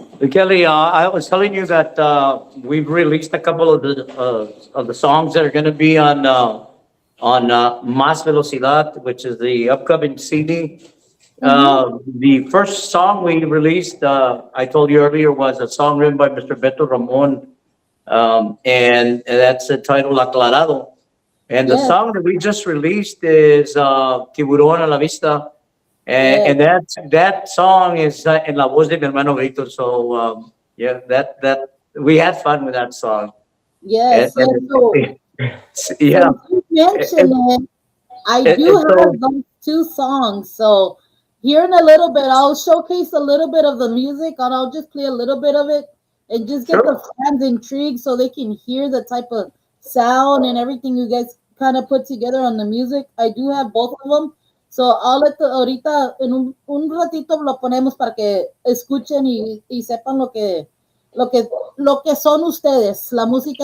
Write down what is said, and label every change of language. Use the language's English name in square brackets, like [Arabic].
[English] Kelly, I was telling you that we've released a couple of the songs that are going to be on Más Velocidad, which is the upcoming CD. The first song we released, I told you earlier, was a song written by Mr. Beto Ramon, and that's entitled Aclarado. And the Yes. song that we just released is Tiburón a la Vista. And that song is [Spanish] en la voz de mi hermano [English] Víctor. So that we had fun with that song. Yes, yes. So Yeah. since you mentioned it, I do have those two songs. So here in a little bit, I'll showcase a little bit of the music, and I'll just play a little bit of it, and just get the fans intrigued so they can hear the type of sound and everything you guys kind of put together on the music. I do have both of them. [Spanish] So ahorita en un ratito lo ponemos para que escuchen y sepan lo que son ustedes, la música que